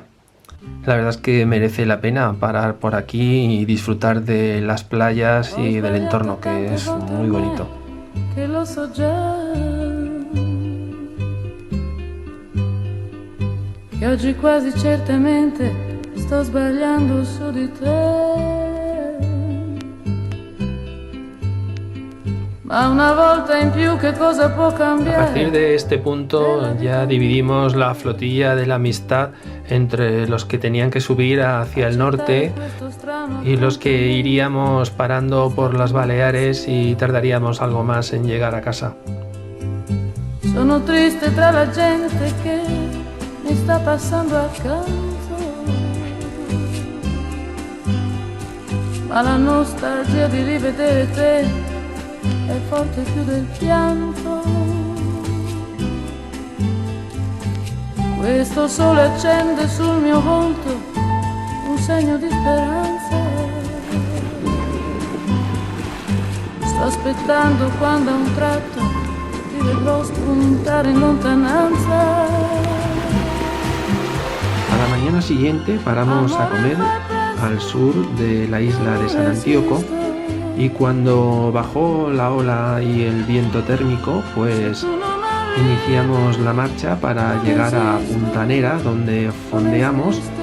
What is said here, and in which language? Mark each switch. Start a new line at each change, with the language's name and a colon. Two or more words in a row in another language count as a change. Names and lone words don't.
Spanish: La verdad es que merece la pena parar por aquí y disfrutar de las playas y del entorno, que es muy bonito.
Italian: lo so già, che oggi quasi certamente sto sbagliando su di te. Ma una volta in più che cosa può
Spanish: A
Italian: cambiare?
Spanish: partir de este punto ya dividimos la flotilla de la amistad entre los que tenían que subir hacia el norte y los que iríamos parando por las Baleares y tardaríamos algo más en llegar a casa.
Italian: Sono triste tra la gente che mi sta passando accanto, ma la nostalgia di rivedere te è forte più del pianto. Questo sole accende sul mio volto un segno di speranza. Sto aspettando quando a un tratto ti vedrò spuntare in lontananza.
Spanish: A la mañana siguiente paramos a comer al sur de la isla de San Antíoco y cuando bajó la ola y el viento térmico, pues iniciamos la marcha para llegar a Puntanera, donde fondeamos.